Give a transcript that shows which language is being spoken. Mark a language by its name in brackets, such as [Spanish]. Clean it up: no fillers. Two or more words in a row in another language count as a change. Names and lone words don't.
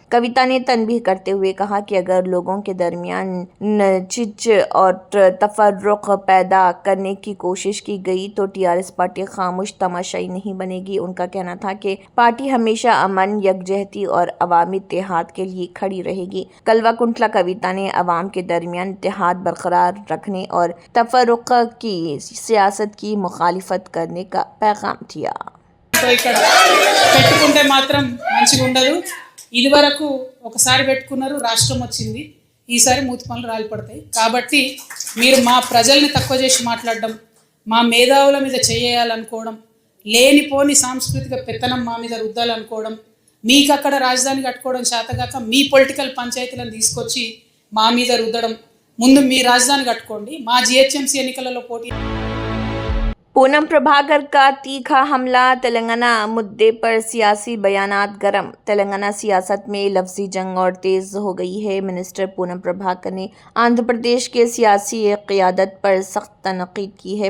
[Urdu] کویتا نے تنبیہ کرتے ہوئے کہا کہ اگر لوگوں کے درمیان نچچ اور تفرق پیدا کرنے کی کوشش کی گئی تو TRS پارٹی خاموش تماشائی نہیں بنے گی۔ ان کا کہنا تھا کہ پارٹی ہمیشہ امن، یکجہتی اور عوامی اتحاد کے لیے کھڑی رہے گی۔ کلواکنٹلا کویتا نے عوام کے درمیان اتحاد برقرار رکھنے اور تفرق کی سیاست کی مخالفت کرنے کا پیغام دیا۔ [Telugu] ఆలోచనతో ఇక్కడ పెట్టుకుంటే మాత్రం మంచిగా ఉండదు. ఇదివరకు ఒకసారి పెట్టుకున్నారు, రాష్ట్రం వచ్చింది, ఈసారి మూతి పనులు రాలిపడతాయి. కాబట్టి మీరు మా ప్రజల్ని తక్కువ చేసి మాట్లాడడం, మా మేధావుల మీద చేయాలనుకోవడం, లేనిపోని సాంస్కృతిక పెత్తనం మా మీద రుద్దాలనుకోవడం, మీకు అక్కడ రాజధాని కట్టుకోవడం చేతగాక మీ పొలిటికల్ పంచాయతీలను తీసుకొచ్చి మా మీద రుద్దడం. ముందు మీ రాజధాని కట్టుకోండి, మా జిహెచ్ఎంసీ ఎన్నికలలో పోటీ. [Urdu] پونم پربھاکر کا تیکھا حملہ، تلنگانہ مدعے پر سیاسی بیانات گرم. تلنگانہ سیاست میں لفظی جنگ اور تیز ہو گئی ہے. منسٹر پونم پربھاکر نے آندھرا پردیش کے سیاسی قیادت پر سخت تنقید کی ہے.